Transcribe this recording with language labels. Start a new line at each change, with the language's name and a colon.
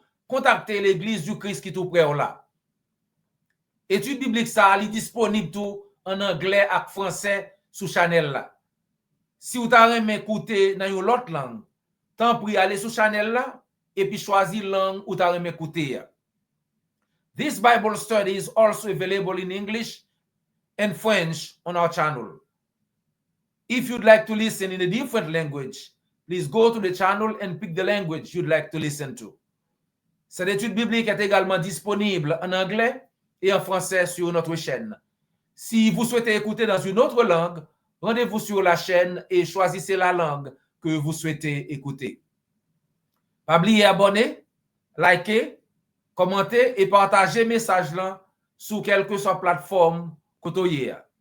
French: Contactez l'église du Christ qui est tout près là. Étude biblique ça, elle est disponible tout en anglais et français sur channel là. Si vous avez écouté dans une autre langue, tant pis aller sur channel là et puis choisir langue où vous avez écouté.
English: This Bible study is also available in English and French on our channel. If you'd like to listen in a different language, please go to the channel and pick the language you'd like to listen to.
French: Cette étude biblique est également disponible en anglais et en français sur notre chaîne. Si vous souhaitez écouter dans une autre langue, rendez-vous sur la chaîne et choisissez la langue que vous souhaitez écouter. Pas oublier abonner, liker, commenter et partager message là sur quelle que soit plateforme côtoyer.